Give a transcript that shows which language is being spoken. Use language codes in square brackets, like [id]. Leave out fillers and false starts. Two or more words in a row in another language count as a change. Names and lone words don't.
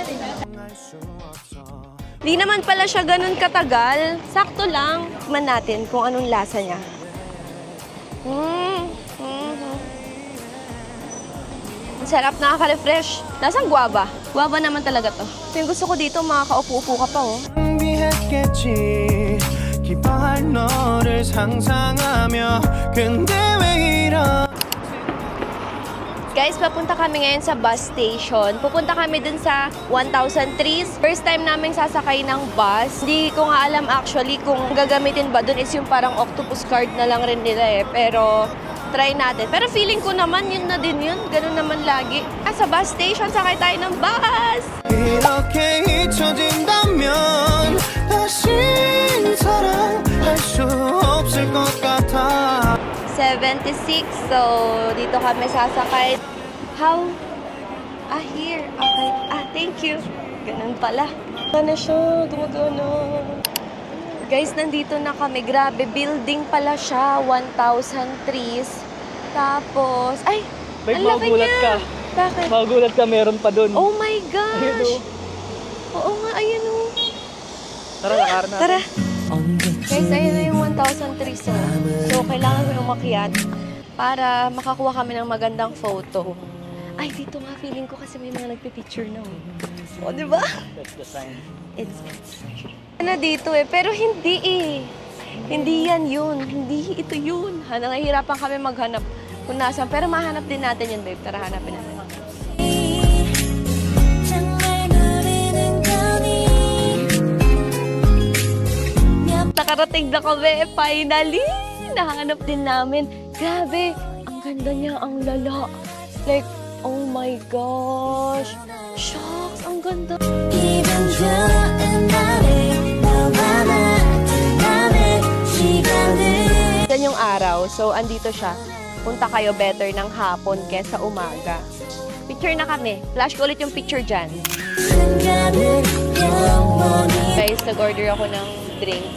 [tl] Di naman pala siya ganun katagal. Sakto lang. Tikman natin kung anong lasa niya. Ang sarap, nakaka-refresh. Lasang guava. Guava naman talaga to. Yung gusto ko dito, makakaupo-upo ka pa, oh. [ko] 기뻐할 너를 상상하며 근데 왜 이런 [tl] Guys, papunta kami ngayon sa bus station. Pupunta kami dun sa 1,000 trees. [en] First time [tl] namin sasakay ng bus. Hindi ko nga alam actually kung gagamitin ba dun is yung parang [en] octopus card [tl] na lang rin nila eh. Pero try natin. Pero feeling ko naman yun na din yun. Ganun naman lagi. Sa bus station, sakay tayo ng bus! [ko] 이렇게 잊혀진다면 다시 사랑할 수 없을 것 같아 [tl] 76. So, dito kami sasakay. [en] How? Here. Okay. Thank you. [tl] Ganun pala. Gana siya. Gumagana. Guys, nandito na kami. Grabe, building pala siya. 1,000 trees. Tapos, ay! Babe, ang laki magugulat niya. ka. Bakit? Magugulat ka, meron pa dun. [en] Oh my gosh! [tl] Ayun, oh. Oo nga, ayun o. Tara, lakaran natin. Tara. Guys, ayun na yung 1,000 trees. So, kailangan ko umakyat para makakuha kami ng magandang photo. Ay, dito nga, feeling ko kasi may mga nagpipicture na. O, di ba? [en] That's the sign. [tl] It's na dito eh, pero hindi eh. Hindi yan yun. Hindi ito yun. Nangihirapan kami maghanap kung nasan. Pero mahanap din natin yun, babe. Tara, hanapin natin. Nakarating na kami, finally! Nahanap din namin. Grabe, ang ganda niya, ang lala. [en] Like, oh my gosh. [tl] Shucks, ang ganda. Yan yung araw, so andito siya. Punta kayo better ng hapon kesa umaga. Picture na kami. Flash ko ulit yung picture dyan. Guys, nag-order ako ng drinks.